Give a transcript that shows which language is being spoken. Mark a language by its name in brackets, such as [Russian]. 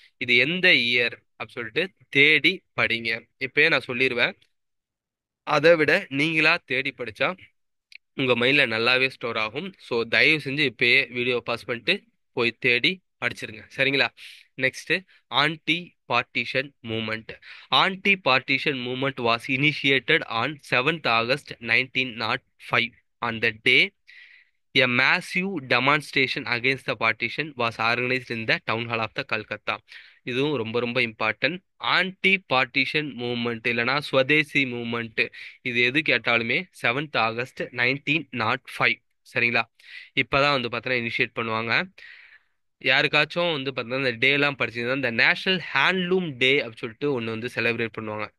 [Tamil] இது எந்த இயர் அப்படி சொல்லிட்டு தேடி படிங்க. இப்பயே நான் சொல்லிடுவேன், அதை விட நீங்களா தேடி படிச்சா உங்க மைண்ட்ல நல்லாவே ஸ்டோர் ஆகும். ஸோ தயவு செஞ்சு இப்பயே வீடியோ பாஸ் பண்ணிட்டு போய் தேடி படிச்சிருங்க சரிங்களா. [English] Next, anti partition movement. Anti partition movement was initiated on 7th August 1905. On the day, a massive demonstration against the partition was organized in the town hall of the Calcutta. [Tamil] இதுவும் ரொம்ப ரொம்ப important. Anti partition movement இல்லைனா Swadeshi movement, இது எது கேட்டாலுமே 7th August 1905. சரிங்களா. இப்பதான் வந்து பார்த்தீங்கன்னா இனிஷியேட் பண்ணுவாங்க. யாருக்காச்சும் வந்து பார்த்தீங்கன்னா இந்த டேலாம் படிச்சிருந்தா இந்த நேஷனல் ஹேண்ட்லூம் டே அப்படின்னு சொல்லிட்டு ஒன்று வந்து செலிப்ரேட் பண்ணுவாங்க.